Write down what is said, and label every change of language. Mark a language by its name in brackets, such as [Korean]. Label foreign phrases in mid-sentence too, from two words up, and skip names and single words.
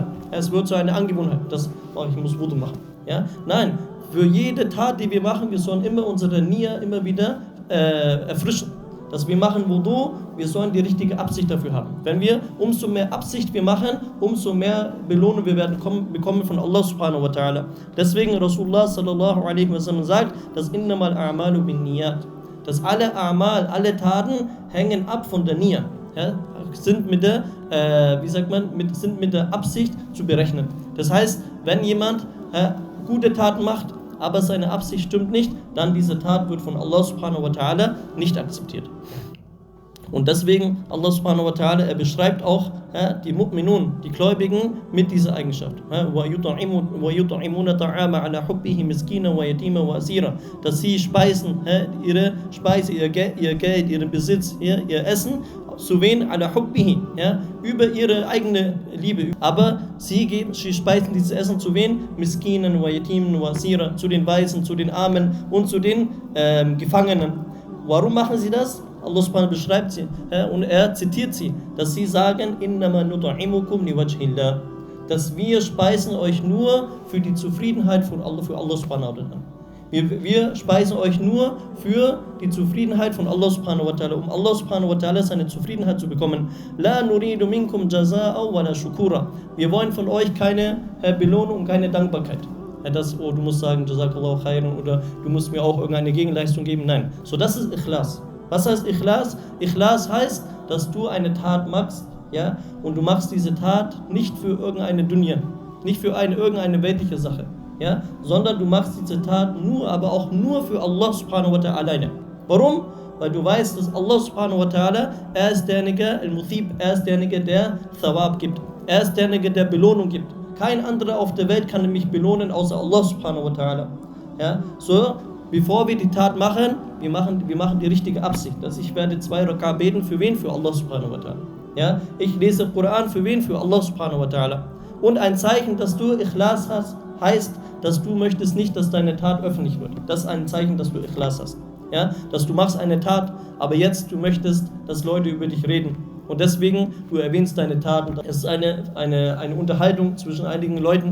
[German] Es wird zu einer Angewohnheit, ich muss Wudu machen. Ja? Nein, für jede Tat, die wir machen, wir sollen immer unsere Nia immer wieder erfrischen. Dass wir machen Wudu, wir sollen die richtige Absicht dafür haben. Wenn wir umso mehr Absicht wir machen, umso mehr Belohnung wir werden bekommen von [Arabic] الله سبحانه وتعالى. [German] Deswegen [Arabic] رسول الله صلى الله عليه وسلم [German] sagt, dass [Arabic] إنما الأعمال بالنيات. [German] Dass alle A'mal, alle Taten hängen ab von der Nia. Ja, sind mit der, sind mit der Absicht zu berechnen. Das heißt, wenn jemand gute Taten macht, aber seine Absicht stimmt nicht, dann diese Tat wird von [Arabic] الله سبحانه وتعالى [German] nicht akzeptiert. Und deswegen, [Arabic] الله سبحانه وتعالى, [German] er beschreibt auch die Mu'minun, die Gläubigen, mit dieser Eigenschaft. Dass sie speisen, ihre Speise, ihr Geld, ihren Besitz, ihr Essen, zu wen? [Arabic] على حبه, [German] über ihre eigene Liebe. Aber sie speisen dieses Essen zu wen? [Arabic] مسكينا ويتيما وأسيرا, [German] zu den Weisen, zu den Armen und zu den Gefangenen. Warum machen sie das? [Arabic] الله سبحانه [German] beschreibt sie und er zitiert sie, dass sie sagen, [Arabic] إنما نطعمكم لوجه الله, [German] dass wir speisen euch nur für die Zufriedenheit von Allah, für [Arabic] الله سبحانه وتعالى. [German] Wir speisen euch nur für die Zufriedenheit von [Arabic] الله سبحانه وتعالى, [German] um [Arabic] الله سبحانه وتعالى [German] seine Zufriedenheit zu bekommen. [Arabic] لا نريد منكم جزاء ولا شكورا. [German] Wir wollen von euch keine Belohnung und keine Dankbarkeit. Du musst sagen, [Arabic] جزاك الله خيرا, [German] oder du musst mir auch irgendeine Gegenleistung geben. Nein. So, das ist Ikhlas. Was heißt Ikhlas? Ikhlas heißt, dass du eine Tat machst, und du machst diese Tat nicht für irgendeine Dunya, nicht für irgendeine weltliche Sache, sondern du machst diese Tat aber auch nur für [Arabic] الله سبحانه وتعالى [German] alleine. Warum? Weil du weißt, dass [Arabic] الله سبحانه وتعالى, [German] er ist derjenige, Al-Muthib, er ist derjenige, der Thawab gibt. Er ist derjenige, der Belohnung gibt. Kein anderer auf der Welt kann mich belohnen, außer [Arabic] الله سبحانه وتعالى. [German] So, bevor wir die Tat machen, wir machen die richtige Absicht. Dass ich werde 2 Rak'a beten, für wen? [Arabic] Für الله سبحانه وتعالى. [German] Ich lese Koran, für wen? [Arabic] Für الله سبحانه وتعالى. [German] Und ein Zeichen, dass du Ikhlas hast, heißt, dass du möchtest nicht, dass deine Tat öffentlich wird. Das ist ein Zeichen, dass du Ikhlas hast. Dass du machst eine Tat, aber jetzt du möchtest, dass Leute über dich reden. Und deswegen, du erwähnst deine Taten. Es ist eine Unterhaltung zwischen einigen Leuten.